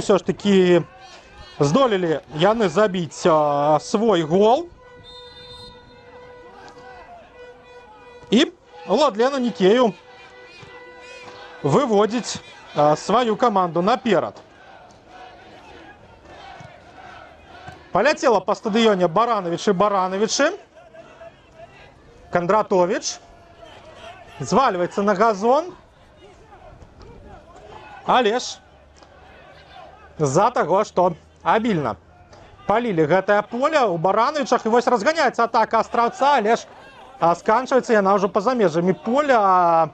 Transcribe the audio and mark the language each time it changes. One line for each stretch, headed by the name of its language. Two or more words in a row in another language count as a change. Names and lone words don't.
Belarusian: Усё ж такі здолелі яны забіць свой гол. І Уладлен Аникеев выводзіць сваю каманду наперад.
Russian: Полетела по стадионе Барановичи. Кондратович. Зваливается на газон.
Belarusian: Але ж з-за таго, што абільна палілі гэтае поле ў Барановичах. І вось разганяецца атака Астраўца, але ж сканчваецца яна ўжо па-за межамі поля.